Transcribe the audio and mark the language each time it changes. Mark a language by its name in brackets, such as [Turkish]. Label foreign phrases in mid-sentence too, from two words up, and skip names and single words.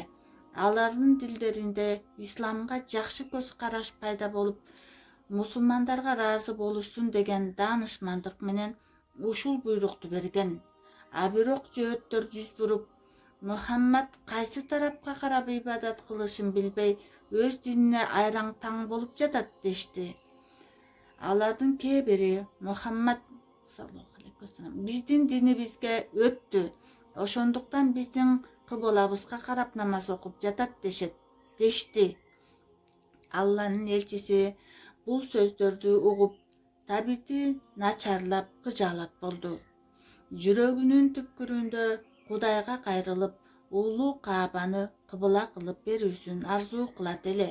[Kyrgyz] Алардын дилдеринде исламга жакшы көз караш пайда болуп, мусулмандарга ыраазы болушсун деген даанышмандык менен ушул буйрукту берген. А бирок жөөттөр жүз буруп, Muhammad кайсы тарапка карап ибадат кылышын билбей өз динине айраң таң болуп жатат дешти. Алардын кээ бири Muhammad [Arabic] صلى الله عليه وسلم [Kyrgyz] биздин динибизге өттү. Ошондуктан биздин кыбылабызга карап намаз окуп жатат дешти. Алланын элчиси бул сөздөрдү угуп табити начарлап кыжаалат болду. Жүрөгүнүн түпкүрүндө Кудайга кайрылып, улуу Каабаны кыбыла кылып берүүсүн арзуу кылат эле.